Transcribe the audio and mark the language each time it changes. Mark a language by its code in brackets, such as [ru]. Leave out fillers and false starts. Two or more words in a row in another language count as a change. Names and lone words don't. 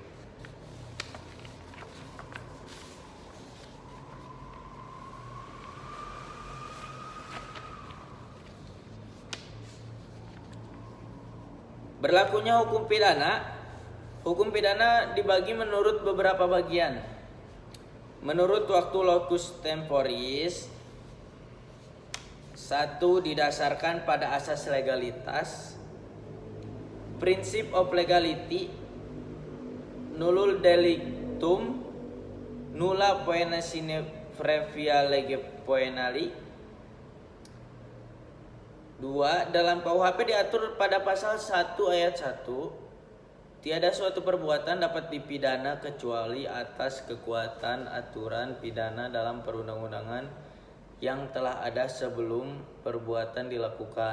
[id] Berlakunya hukum pidana. Hukum pidana dibagi menurut beberapa bagian. Menurut waktu [la] locus temporis, [id] 1. Didasarkan pada asas legalitas, [en] principle of legality, [la] nullum delictum, nulla poena sine previa lege poenali. [id] 2. Dalam KUHP diatur pada pasal 1 ayat 1, tiada suatu perbuatan dapat dipidana kecuali atas kekuatan aturan pidana dalam perundang-undangan yang telah ada sebelum perbuatan dilakukan.